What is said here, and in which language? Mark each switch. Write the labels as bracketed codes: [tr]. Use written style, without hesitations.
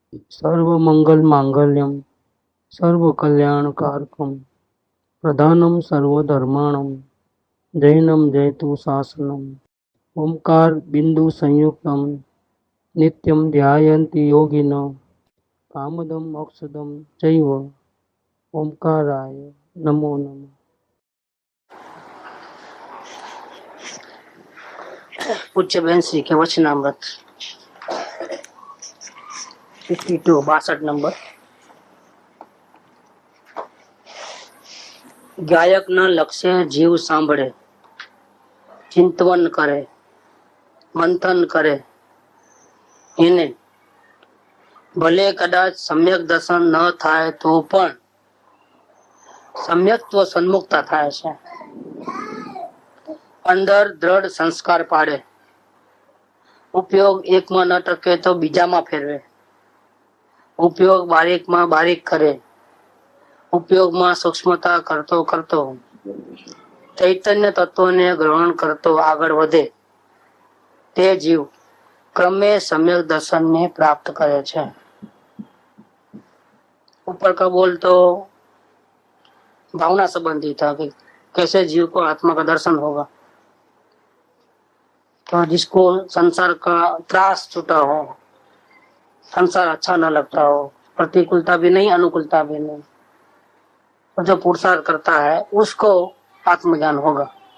[sa] सर्वमंगल मांगल्यम सर्वकल्याणकारकम प्रधानम सर्वधर्माणम जैनम जयतु शासनम ओंकार बिंदु संयुक्तम नित्यम ध्यायन्ति योगिनो कामदम मोक्षदम चैव ओंकाराय नमो नमः। [hi] पूज्य बहन श्री के वचनामृत 62 नंबर। [gu] ગાયક ના લક્ષ્ય જીવ સાંભળે, ચિંતવન કરે, મંથન કરે, એને ભલે કદાચ સમ્યક દર્શન ન થાય તો પણ સમ્યક્ત્વ સન્મુખતા થાય છે. અંદર દ્રઢ સંસ્કાર પાડે, ઉપયોગ એકમાં ન ટકે તો બીજામાં ફેરવે, ઉપયોગ બારીકમાં બારીક કરે, ઉપયોગમાં સૂક્ષ્મતા કરતો કરતો ચૈતન્ય તત્વને ગ્રહણ કરતો આગળ વધે તે જીવ ક્રમે સમ્યક દર્શનને પ્રાપ્ત કરે છે. [hi] ऊपर का बोल तो भावना संबंधी था कि कैसे जीव को आत्मा का दर्शन होगा. तो जिसको संसार का त्रास छूटा हो, संसार अच्छा न लगता हो, प्रतिकूलता भी नहीं अनुकूलता भी नहीं, और जो पुरुषार्थ करता है उसको आत्मज्ञान होगा.